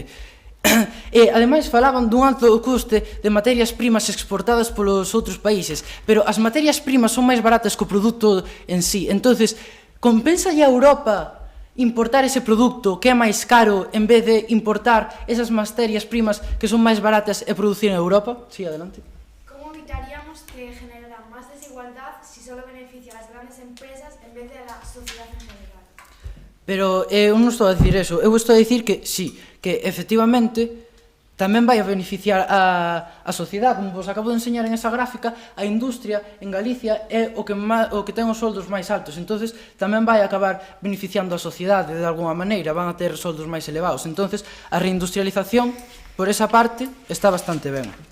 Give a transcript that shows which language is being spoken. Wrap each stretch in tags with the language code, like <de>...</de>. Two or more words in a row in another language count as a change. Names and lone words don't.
<gl>E ademais falaban dun alto custe de materias primas exportadas polos outros países, pero as materias primas son máis baratas que o produto en sí. Entonces, compensalle a Europa importar ese produto que é máis caro en vez de importar esas materias primas que son máis baratas e producir en Europa?</gl> <es>Sí, adelante. ¿Cómo evitaríamos que generara más desigualdad si solo beneficia a las grandes empresas en vez de a la sociedad en general?</es> <gl>Pero eu non estou a dicir eso, eu estou a dicir que sí, que efectivamente tamén vai a beneficiar a sociedade, como vos acabo de enseñar en esa gráfica, a industria en Galicia é o que ten os soldos máis altos, entonces tamén vai acabar beneficiando a sociedade de alguma maneira, van a ter soldos máis elevados, entonces a reindustrialización, por esa parte, está bastante ben.</gl>